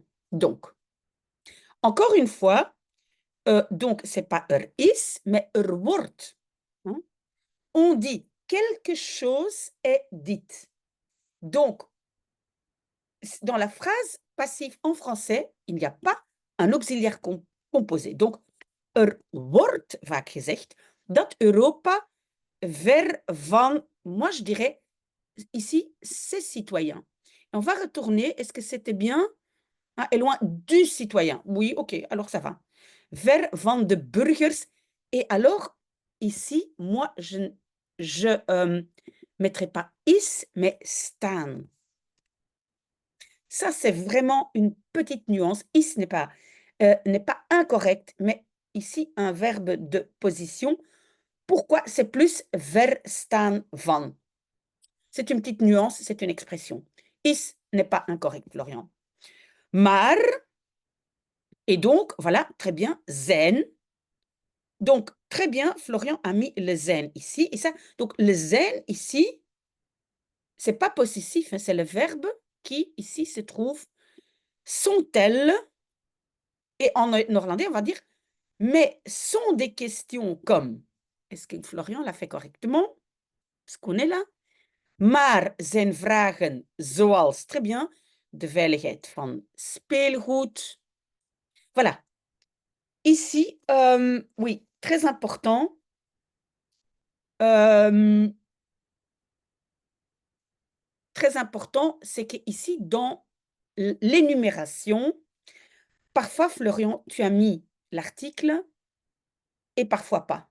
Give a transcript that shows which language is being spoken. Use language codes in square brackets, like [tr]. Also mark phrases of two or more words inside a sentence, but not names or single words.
[fr] Donc, encore une fois, donc c'est pas [nl] er is, [fr] mais [nl] er wordt. [fr] Hein. On dit quelque chose est dit. Donc, dans la phrase passive en français, il n'y a pas un auxiliaire composé. Donc, [nl] er wordt vaak gezegd dat Europa ver van, [fr] moi je dirais, ici, ses citoyens. On va retourner, est-ce que c'était bien? Ah, est loin du citoyen. Oui, ok, alors ça va. [nl] Ver van de burgers. [fr] Et alors, ici, moi, je mettrai pas is, mais staan. Ça, c'est vraiment une petite nuance. Is n'est pas incorrect, mais ici, un verbe de position. Pourquoi? C'est plus [nl] ver staan van. [fr] C'est une petite nuance, c'est une expression. Is n'est pas incorrect, Florian. Maar, et donc, voilà, très bien, zijn. Donc, très bien, Florian a mis le zijn ici. Et ça, donc, le zijn ici, c'est pas possessif, hein, c'est le verbe qui, ici, se trouve. Sont-elles, et en néerlandais, on va dire, mais sont des questions comme, est-ce que Florian l'a fait correctement? Est-ce qu'on est là? [nl] Maar zijn vragen zoals, [fr] très bien, [nl] de veiligheid van speelgoed. [fr] Voilà. Ici, oui, très important. Très important, c'est qu'ici, dans l'énumération, parfois, Florian, tu as mis l'article et parfois pas.